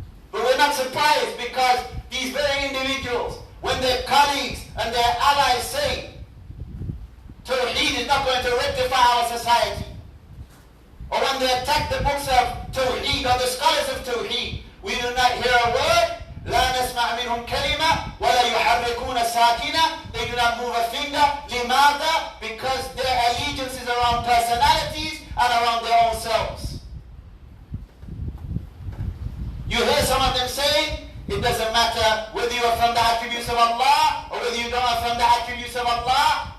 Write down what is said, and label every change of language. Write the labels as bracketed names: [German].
[English] But we're not surprised, because these very individuals, when their colleagues and their allies say Tawheed is not going to rectify our society, or when they attack the books of Tawheed or the scholars of Tawheed, we do not hear a word. [Arabic] لا نسمع منهم كلمة ولا يحركون ساكنة. [English] They do not move a finger. [Arabic] لماذا? [English] Because their allegiance is around personalities and around their own selves. You hear some of them saying, it doesn't matter whether you are from the attributes of Allah or whether you don't are from the attributes of Allah.